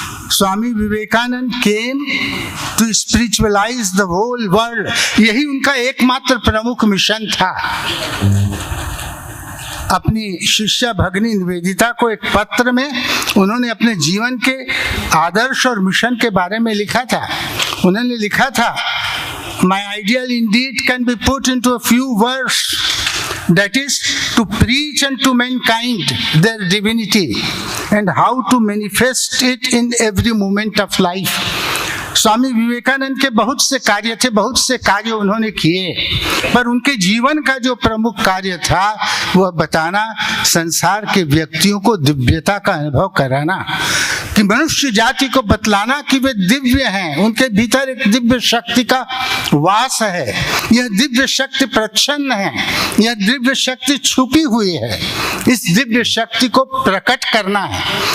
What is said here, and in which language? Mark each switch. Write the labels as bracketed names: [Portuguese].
[Hindi] Swami Vivekananda [English] came to spiritualize the whole world, [Hindi] यही उनका एकमात्र प्रमुख मिशन था। अपनी शिष्या भगिनी निवेदिता को एक पत्र में उन्होंने अपने जीवन के आदर्श और मिशन के बारे में लिखा था। उन्होंने लिखा था, [English] my ideal indeed can be put into a few words, that is to preach unto mankind their divinity and how to manifest it in every moment of life. [Hindi] Swami Vivekananda के बहुत से कार्य थे, बहुत से कार्य उन्होंने किए, पर उनके जीवन का जो प्रमुख कार्य था वह बताना, संसार के व्यक्तियों को दिव्यता का अनुभव कराना, कि मनुष्य जाति को बतलाना कि वे दिव्य हैं, उनके भीतर एक दिव्य शक्ति का वास है, यह दिव्य शक्ति प्रच्छन्न है, यह दिव्य शक्ति छुपी हुई है, इस दिव्य शक्ति को प्रकट करना है।